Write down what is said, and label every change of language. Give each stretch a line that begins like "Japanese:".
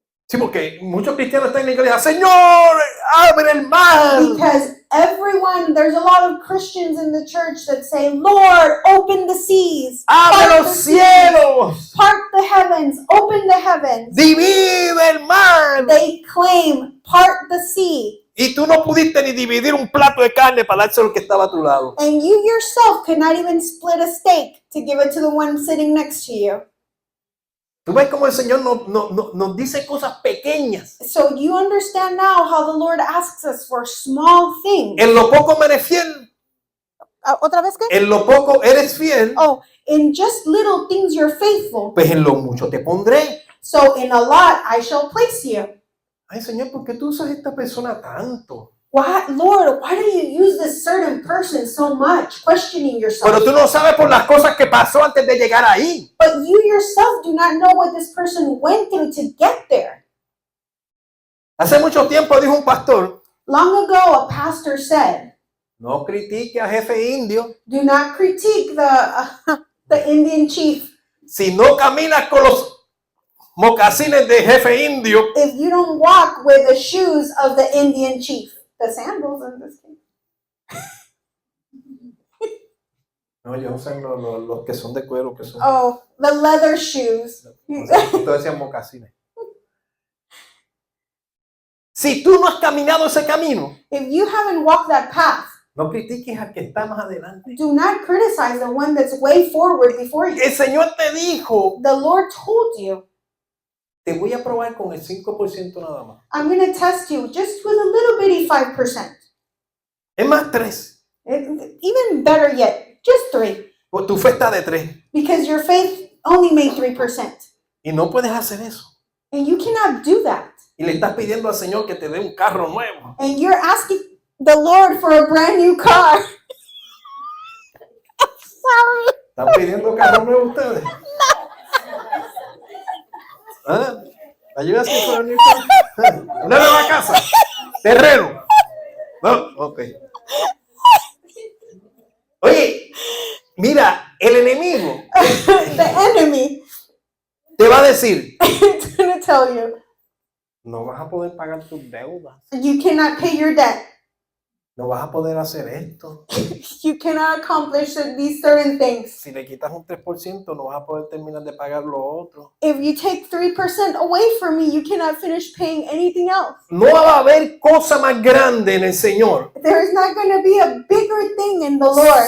Spanish: Sí, porque muchos cristianos están en la iglesia, Señor, abre el mar.
English: Because there's a lot of Christians in the church that say, Lord, open the seas.
Spanish: Abre
English: Part
Spanish: los
English: the seas,
Spanish: cielos.
English: part the heavens, open the heavens.
Spanish: Divide el mar.
English: They claim, part the sea.
Spanish: Y tú no pudiste ni dividir un plato de carne para dárselo al que estaba a tu lado.
English: And you yourself could not even split a steak to give it to the one sitting next to you.
Spanish: Tú ves cómo el Señor nos dice cosas pequeñas.
English: So you understand now how the Lord asks us for small things.
Spanish: En lo poco me eres fiel. ¿Otra vez qué? En lo poco eres fiel.
English: Oh, in just little things you're faithful.
Spanish: Pues en lo mucho te pondré.
English: So in a lot I shall place you.
Spanish: Ay, Señor, ¿por qué tú usas a esta persona tanto?
English: Why, Lord, why do you use this certain person so much? Questioning yourself.
Spanish: Pero tú no sabes por las cosas que pasó antes de llegar ahí.
English: But you yourself do not know what this person went through to get there.
Spanish: Hace mucho tiempo dijo un pastor,
English: Long ago, a pastor said,
Spanish: no critique a jefe indio
English: do not critique the Indian chief
Spanish: si no caminas con los mocasines de jefe indio.
English: if you don't walk with the shoes of the Indian chief. The sandals in this case.
Spanish: No, yo usan los que son de cuero, que son.
English: Oh, the leather shoes.
Spanish: Ustedes decían mocasines. Si tú no has caminado ese camino,
English: If you haven't walked that path,
Spanish: no critiques al que está más adelante.
English: do not criticize the one that's way forward before you.
Spanish: El Señor te dijo,
English: The Lord told you,
Spanish: te voy a probar con el 5% nada más.
English: I'm going to test you just with a little bitty 5%.
Spanish: Es más 3.
English: Even better yet, just 3.
Spanish: Pues tu fe está de 3.
English: Because your faith only made 3%.
Spanish: Y no puedes hacer eso.
English: And you cannot do that.
Spanish: Y le estás pidiendo al Señor que te dé un carro nuevo.
English: And you're asking the Lord for a brand new car. Sorry.
Spanish: ¿Están pidiendo carro nuevo ustedes? ¿Ah? ¿Ayudas para un carro? Una nueva casa. Terreno. No, ok. Oye, mira, el enemigo
English: The enemy
Spanish: te va a decir,
English: is going to tell you,
Spanish: no vas a poder pagar tus deudas.
English: you cannot pay your debt.
Spanish: No vas a poder hacer esto.
English: You cannot accomplish these certain things.
Spanish: Si le quitas un 3%, no vas a poder terminar de pagar lo otro.
English: If you take 3% away from me, you cannot finish paying anything else.
Spanish: No va a haber cosa más grande en el Señor
English: There is not going to be a bigger thing in the Lord